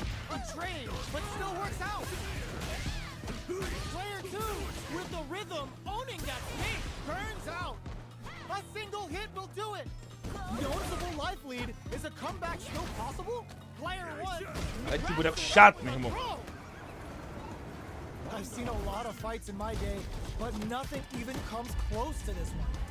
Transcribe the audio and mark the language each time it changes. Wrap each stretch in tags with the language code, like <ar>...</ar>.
<en>A trade, but still works out. Player 2 with the rhythm, owning that space, burns out. A single hit will do it. Noticeable life lead. Is a comeback still possible? Player 1.</en> <pt>Ai, que boneco chato, meu irmão.</pt> <en>I've seen a lot of fights in my day, but nothing even comes close to this one.</en>